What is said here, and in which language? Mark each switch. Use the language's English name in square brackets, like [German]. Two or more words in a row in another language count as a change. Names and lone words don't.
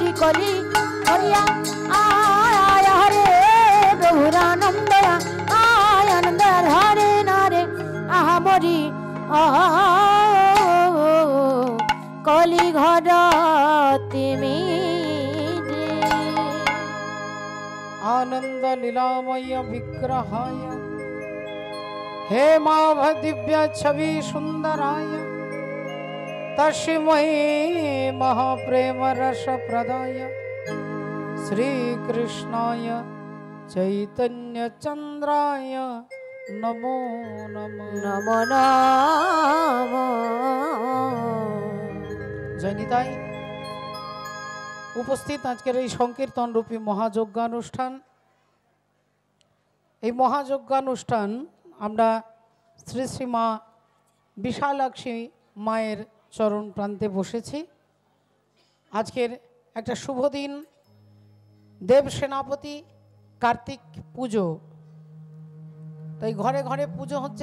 [Bangla] হরি হরিয়া আয় হরে প্রভুর আনন্দ আয় আনন্দ হরে নারে আহা মরি কলি ঘর তিমি [Sanskrit] आनंद लीलामय विग्रहाय हे माभ दिव्य छवि सुंदराय तस्मै महाप्रेम रस प्रदाय श्री कृष्णाय चैतन्य चंद्राय नमो नमः नमो नमो [Bangla] জয়নিতাই উপস্থিত আজকের এই সংকীর্তন রূপী মহাযজ্ঞানুষ্ঠান এই মহাযজ্ঞানুষ্ঠান আমরা শ্রী শ্রী মা বিশালাক্ষী মায়ের চরণ প্রান্তে বসেছি। আজকের একটা শুভ দিন, দেব সেনাপতি কার্তিক পুজো, তাই ঘরে ঘরে পুজো হচ্ছে।